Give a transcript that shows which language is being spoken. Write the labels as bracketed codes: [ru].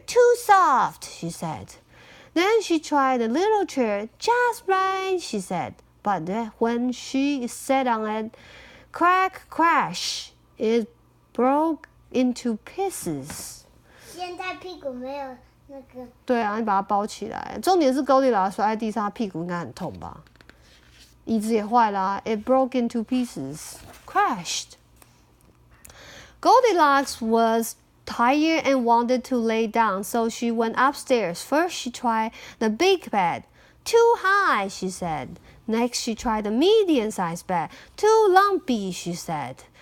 [en] Too soft, she said. Then she tried the little chair. Just right, she said. But when she sat on it, crack, crash, it broke into pieces. [zh] 现在屁股没有那个。对啊，你把它包起来。重点是Goldilocks摔在地上，屁股应该很痛吧？椅子也坏啦。 [en] It broke into pieces, crashed. Goldilocks was tired and wanted to lay down, so she went upstairs. First, she tried the big bed. Too high, she said. Next, she tried the medium-sized bed. Too lumpy, she said.